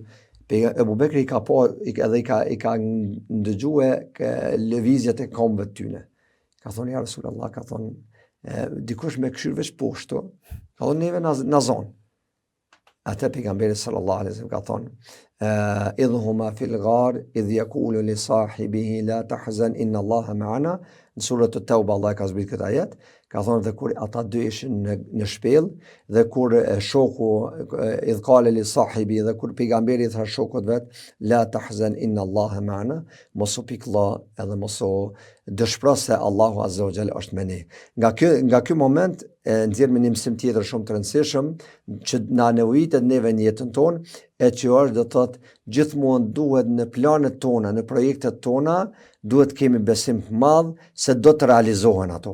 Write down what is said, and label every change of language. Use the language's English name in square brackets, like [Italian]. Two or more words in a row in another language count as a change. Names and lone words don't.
[Albanian] Ebu Bekri i ka ndëgjue lëvizjet e kombëve të tyne. Ka thonë, ja Rasulullah, ka thonë, dikush me këshyrë veç poshtë, ka thonë, neve na zonë. Atë pejgamberi [Arabic] صلى الله عليه وسلم [Albanian] ka thonë, [Arabic] إذ هما في الغار إذ يقول لصاحبه لا تحزن إن الله معنا, [Albanian] në surën At-Tauba Allah ka zbrit këtë ajet, ka thonë dhe kur ata dy ishin në shpellë dhe kur shoku [Arabic] إذ قال لصاحبي [Albanian] dhe kur pejgamberi tha shokut vet [Arabic] لا تحزن إن الله معنا, [Albanian] mos u pikëllo edhe mos u dëshpëro se Allahu [Arabic] عز وجل [Albanian] është me ne. Nga ky moment nxjerr me një mësim tjetër shumë të rëndësishëm që na nevojitet neve në jetën tonë, e që është do të thotë gjithmonë duhet në planet tona, në projektet tona, duhet kemi besim të madh se do të realizohen ato.